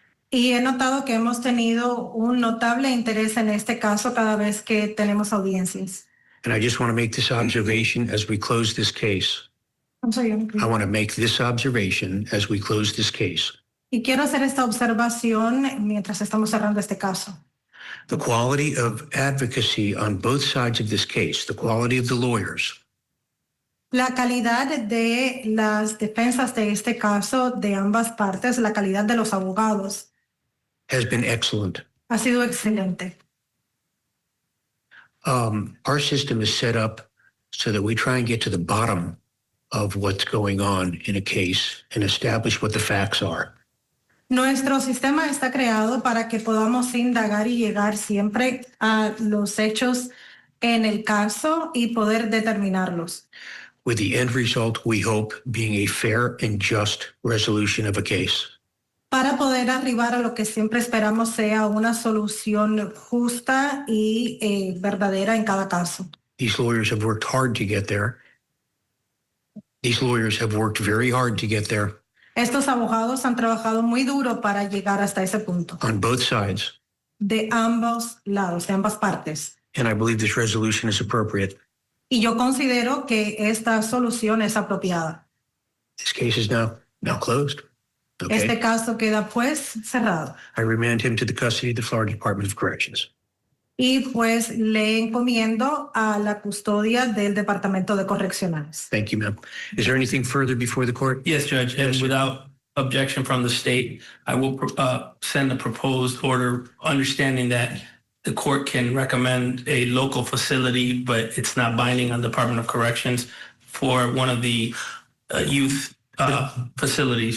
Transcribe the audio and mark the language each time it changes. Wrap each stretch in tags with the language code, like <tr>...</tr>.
<es>Y he notado que hemos tenido un notable interés en este caso cada vez que tenemos audiencias.</es> <en>And I just want to make this observation as we close this case. I'm sorry, I'm I want to make this observation as we close this case.</en> <es>Y quiero hacer esta observación mientras estamos cerrando este caso.</es> <en>The quality of advocacy on both sides of this case, the quality of the lawyers,</en> <es>La calidad de las defensas de este caso de ambas partes, la calidad de los abogados,</es> <en>has been excellent.</en> <es>ha sido excelente.</es> <en>Our system is set up so that we try and get to the bottom of what's going on in a case and establish what the facts are.</en> <es>Nuestro sistema está creado para que podamos indagar y llegar siempre a los hechos en el caso y poder determinarlos.</es> <en>With the end result, we hope, being a fair and just resolution of a case.</en> <es>Para poder arribar a lo que siempre esperamos sea una solución justa y verdadera en cada caso.</es> <en>These lawyers have worked hard to get there. These lawyers have worked very hard to get there.</en> <es>Estos abogados han trabajado muy duro para llegar hasta ese punto.</es> <en>On both sides.</en> <es>De ambos lados, de ambas partes.</es> <en>And I believe this resolution is appropriate.</en> <es>Y yo considero que esta solución es apropiada.</es> <en>This case is now closed. Okay.</en> <es>Este caso queda pues cerrado.</es> <en>I remand him to the custody of the Florida Department of Corrections.</en> <es>Y pues le encomiendo a la custodia del Departamento de Correccionales.</es> <en>Thank you, ma'am. Is there anything further before the court? Yes, Judge, and without objection from the state, I will send a proposed order, understanding that the court can recommend a local facility, but it's not binding on the Department of Corrections for one of the youth facilities.</en>